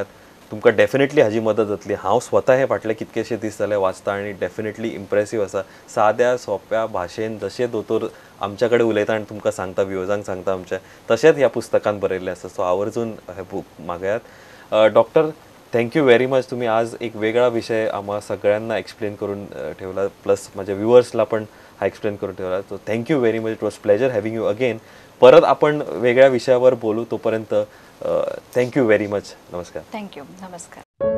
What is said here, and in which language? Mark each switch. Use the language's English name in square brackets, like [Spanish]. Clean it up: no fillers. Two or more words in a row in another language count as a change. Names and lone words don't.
[Konkani] तुमकां डेफिनेटली हाजी मदत जातली. हांव स्वता हे फाटले कितकेशे दीस जाले वाचता आणि [English] definitely impressive [Konkani] आसा. साद्या सोप्या भाशेन जशे दोतोर आमच्या कडेन उलयता आनी तुमकां सांगता व्ह्युअर्सांक सांगता आमच्या तशेंच ह्या पुस्तकान बरयल्लें आसा. सो आवर्जून हे बूक मागयात. [English] doctor thank you very much. [Marathi] तुम्ही आज एक वेगळा विषय आम्हा सगळ्यांना एक्सप्लेन करून ठेवला, प्लस माझ्या व्ह्युअर्सला पण हा एक्सप्लेन करून ठेवला. [English] so thank you very much. it was pleasure having you again. [Marathi] परत आपण वेगळ्या विषयावर बोलू. तोपर्यंत [English] thank you very much. [Marathi] नमस्कार. थँक्यू. नमस्कार.